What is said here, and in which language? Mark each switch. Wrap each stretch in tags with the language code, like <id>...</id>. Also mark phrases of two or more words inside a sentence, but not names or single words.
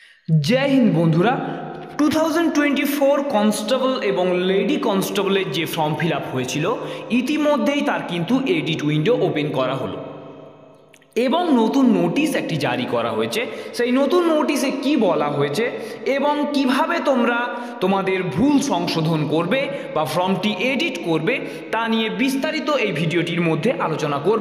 <bn>জয় হিন্দ বন্ধুরা 2024 কনস্টেবল এবং লেডি কনস্টেবলের যে</bn> <en>form fill up</en> <bn>হয়েছিল ইতিমধ্যেই তার কিন্তু</bn> <en>edit window open</en> <bn>করা হলো এবং নতুন নোটিশ একটি জারি করা হয়েছে। সেই নতুন নোটিশে কি বলা হয়েছে এবং কিভাবে তোমরা তোমাদের ভুল সংশোধন করবে বা ফর্মটি এডিট করবে তা নিয়ে বিস্তারিত এই ভিডিওটির মধ্যে আলোচনা করব।</bn>